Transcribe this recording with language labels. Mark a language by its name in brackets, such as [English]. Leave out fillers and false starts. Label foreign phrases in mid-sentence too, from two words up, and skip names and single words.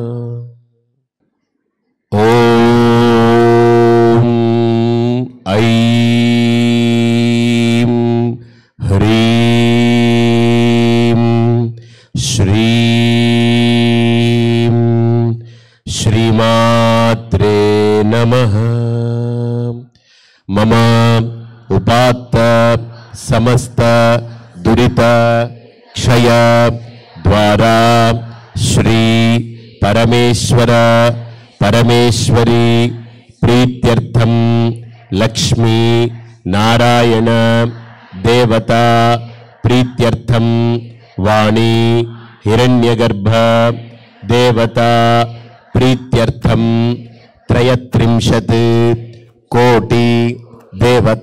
[Sanskrit] ओम ऐं ह्रीं श्रीं श्रीमात्रे नमः। मम उपात्त समस्त दुरित क्षय द्वारा श्री పరమేశ్వర పరమేశ్వరి ప్రీత్యర్థం లక్ష్మీ నారాయణ దేవత ప్రీత్యర్థం వాణి హిరణ్యగర్భ దేవత ప్రీత్యర్థం త్రయత్రింశత్ కోటి దేవత